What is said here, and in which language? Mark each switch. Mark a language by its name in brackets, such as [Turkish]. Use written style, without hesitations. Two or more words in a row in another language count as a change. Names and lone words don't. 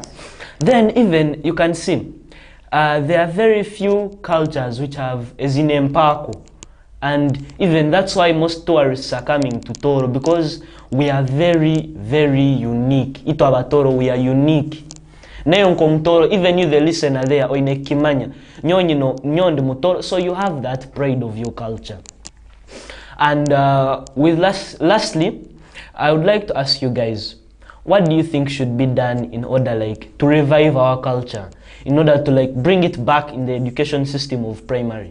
[English] Then even you can see there are very few cultures which have [Tooro] ezine mpako, [English] and even that's why most tourists are coming to Toro, because we are very, very unique. [Tooro] Ito abatoro, [English] we are unique. [Tooro] Neyo Mtoro, [English] even you the listener there, [Tooro] oine kimanya, nyonde mutoro, [English] so you have that pride of your culture. And lastly, I would like to ask you guys, what do you think should be done in order like to revive our culture, in order to like bring it back in the education system of primary?